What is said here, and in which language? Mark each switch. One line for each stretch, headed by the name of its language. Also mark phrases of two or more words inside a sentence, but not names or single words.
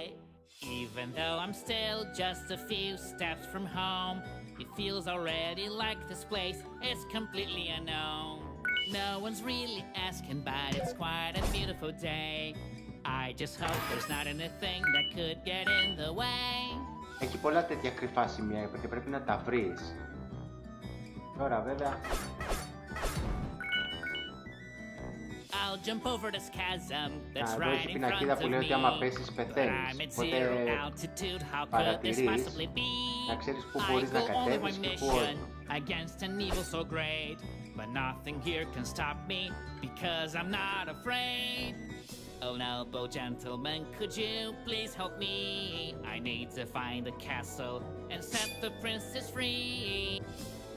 English: Even though I'm still just a few steps from home, it feels already like this place is completely unknown. No one's really asking, but it's quite a beautiful day. I just hope there's not anything that could get in the way.
Greek: Έχει πολλά τέτοια κρυφά σημεία και πρέπει να τα βρεις. Τώρα βέβαια
English: I'll jump over this chasm that's
Greek: εδώ
English: right
Greek: έχει
English: in
Greek: πινακίδα
English: front
Greek: που
English: of
Greek: λέει ότι
English: me.
Greek: άμα πέσεις
English: I'm
Greek: πεθαίνεις.
English: at
Greek: Οπότε
English: zero altitude, how could this
Greek: παρατηρείς
English: possibly be?
Greek: να ξέρεις πού
English: I
Greek: μπορείς να
English: go on
Greek: κατέβεις
English: my
Greek: και πού
English: mission
Greek: όχι.
English: against an evil so great, but nothing here can stop me because I'm not afraid. Oh noble gentleman, could you please help me? I need to find a castle and set the princess free.